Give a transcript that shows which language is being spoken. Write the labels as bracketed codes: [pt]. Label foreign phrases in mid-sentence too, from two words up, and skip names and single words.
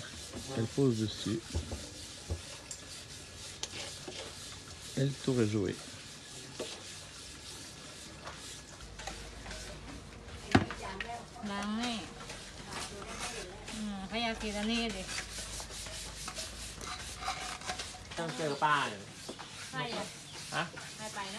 [fr] Elle pose dessus. Et le tour est joué. [th] ล้างนี่เขาอยากกินอันนี้ดิ ต้องเจอป้าเลย ใช่อ่ะ ฮะ ให้ไปนะ